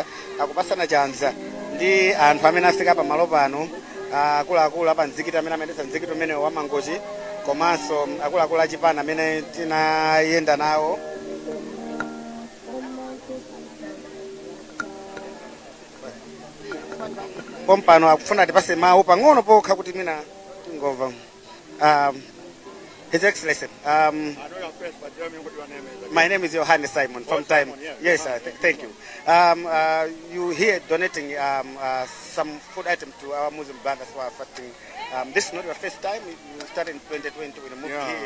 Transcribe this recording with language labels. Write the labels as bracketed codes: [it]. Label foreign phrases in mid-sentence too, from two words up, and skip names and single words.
[ny] akupasana chanza ndi anthu amene afika pa malo pano akuluakulu apa mzikiti amene amayendetsa mzikiti umene wa Mangochi komanso akuluakulu achipani amene tinayenda nawo. Pompano akufuna tipase mawu pang'ono pokha kuti mina tingova. [en] His Excellency, I know your face, but tell me what your name is. My name is Johannes Simon from Time. Simon, Yes, thank you. You here donating some food item to our Muslim brothers who are fasting. This is not your first time. You started in 2020 when you moved here.